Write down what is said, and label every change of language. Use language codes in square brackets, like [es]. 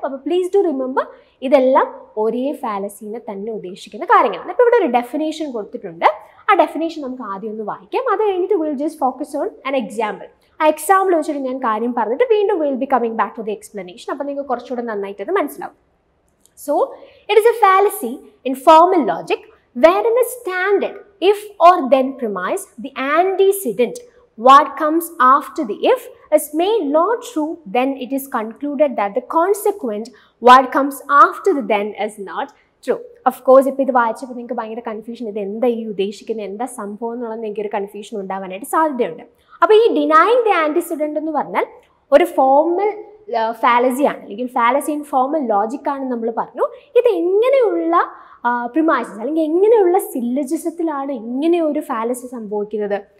[ml] അപ്പോൾ [en] please do remember [ml] ഇതെല്ലാം ഒരേ ഫാലസീനെ തന്നെ ഉദ്ദേശിക്കുന്ന കാര്യങ്ങളാണ്. അപ്പോൾ ഇവിടെ ഒരു ഡെഫിനേഷൻ കൊടുത്തിട്ടുണ്ട്. ആ ഡെഫിനേഷൻ നമുക്ക് ആദ്യം ഒന്ന് വായിക്കാം. അത് കഴിഞ്ഞിട്ട് [en] Will just focus on an example. [ml] ആ എക്സാമ്പിൾ വെച്ചിട്ട് ഞാൻ കാര്യം പറഞ്ഞിട്ട് വീണ്ടും [en] Will be coming back to the explanation. [ml] അപ്പോൾ നിങ്ങൾക്ക് കുറച്ചുകൂടെ നന്നായിട്ട് അത് മനസ്സിലാവും. [en] So, it is a fallacy in formal logic wherein a standard if or then premise, the antecedent, what comes after the if, is made not true, then it is concluded that the consequent, what comes after the then, is not true. Of course, [ml] ഇപ്പോൾ ഇത് വായിച്ചപ്പോൾ നിങ്ങൾക്ക് ഭയങ്കര confusion, ഇത് എന്താ ഈ ഉദ്ദേശിക്കുന്നത്, എന്താ സംഭവം എന്നുള്ളത് എനിക്കൊരു കൺഫ്യൂഷൻ ഉണ്ടാവാനായിട്ട് സാധ്യതയുണ്ട്. അപ്പോൾ ഈ ഡിനൈങ് ദി ആന്റിസിഡന്റ് എന്ന് പറഞ്ഞാൽ ഒരു ഫോർമൽ ഫാലസിയാണ്, അല്ലെങ്കിൽ ഫാലസി ഇൻ ഫോർമൽ ലോജിക്കാണെന്ന് നമ്മൾ പറഞ്ഞു. ഇത് എങ്ങനെയുള്ള പ്രിമൈസസ് അല്ലെങ്കിൽ എങ്ങനെയുള്ള സില്ലജിസത്തിലാണ് ഇങ്ങനെ ഒരു ഫാലസി സംഭവിക്കുന്നത്?